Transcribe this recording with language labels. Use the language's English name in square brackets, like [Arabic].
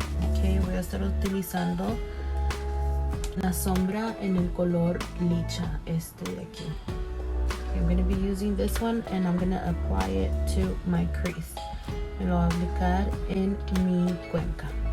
[Spanish] Okay, voy a estar utilizando la sombra en el color Licha, este de aquí. [English] Okay, I'm gonna be using this one and I'm gonna apply it to my crease. [Spanish] Me lo voy a aplicar en mi cuenca.